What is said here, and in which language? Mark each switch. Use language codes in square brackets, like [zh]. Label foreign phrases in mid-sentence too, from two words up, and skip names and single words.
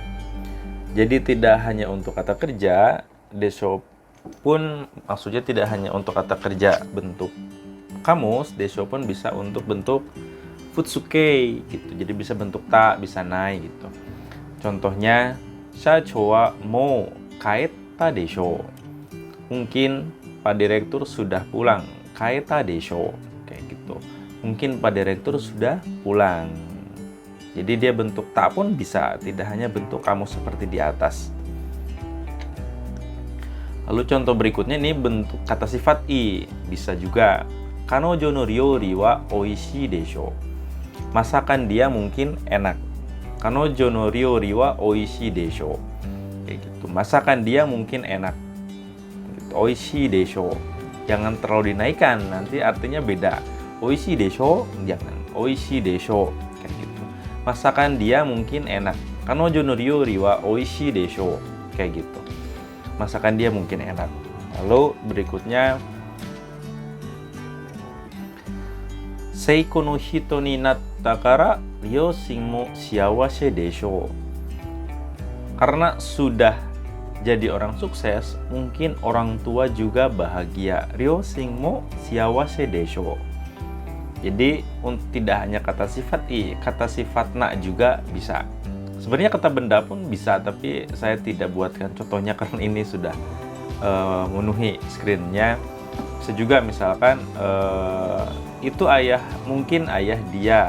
[id] Jadi tidak hanya untuk kata kerja, desho pun maksudnya tidak hanya untuk kata kerja bentuk kamus, desho pun bisa untuk bentuk futsuke gitu. Jadi bisa bentuk ta, bisa nai gitu. Contohnya [ja] 社長はもう帰ったでしょ. [id] Mungkin Pak Direktur sudah pulang. [ja] 帰ったでしょ. [id] Kayak gitu. Mungkin Pak Direktur sudah pulang. Jadi dia bentuk tak pun bisa, tidak hanya bentuk kamu seperti di atas. Lalu contoh berikutnya ini bentuk kata sifat i, bisa juga. [ja] 彼女の料理はおいしいでしょ. [id] Masakan dia mungkin enak. [ja] 彼女の料理はおいしいでしょ. [id] Kayak gitu. Masakan dia mungkin enak. Gitu. [ja] おいしいでしょ. [id] Jangan terlalu dinaikkan, nanti artinya beda. [ja] おいしいでしょ, [id] jangan. [ja] おいしいでしょ, [id] kayak gitu. Masakan dia mungkin enak. [ja] 彼女の料理はおいしいでしょ, [id] kayak gitu. Masakan dia mungkin enak. Lalu berikutnya, [ja] 成功の人になったから両親も幸せでしょ. [id] Karena sudah jadi orang sukses, mungkin orang tua juga bahagia. [ja] 両親も幸せでしょ. [id] Jadi tidak hanya kata sifat i, kata sifat na juga bisa. Sebenarnya kata benda pun bisa, tapi saya tidak buatkan contohnya karena ini sudah memenuhi screen-nya. Bisa juga misalkan itu ayah, mungkin ayah dia.